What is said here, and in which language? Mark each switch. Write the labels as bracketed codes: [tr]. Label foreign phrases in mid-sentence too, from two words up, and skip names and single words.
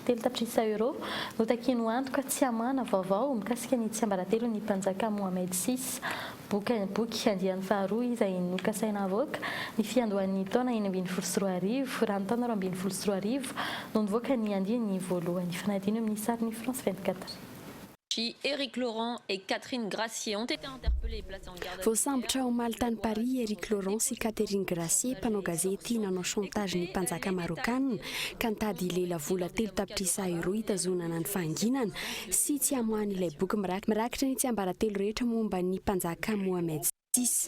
[mg] Telo tapitrisa euro no takiany antoka tsy hamana vaovao mikasika ny tsiambaratelo ny mpanjaka Mohamed VI. Boky andiany faharoa izay nokasaina avoaka ny fiandohan'ny taona 2024 raha ny taona 2024 no nivoaka ny andiany voalohany fanadino amin'ny sarin'ny France 24. [fr] Éric Laurent et Catherine Gracier ont été interpellés et placés en garde à vue. [mg] Voasambotra omaly tany Paris, Éric Laurent sy Catherine Gracier mpanao gazety nanao chantage ny mpanjaka marokanina ka nitady lela vola 3 tapitrisa euro hitazonana ny fahanginana sy tsy hamoahany ilay boky mirakitra ny tsiambaratelo rehetra momba ny mpanjaka Mohamed VI.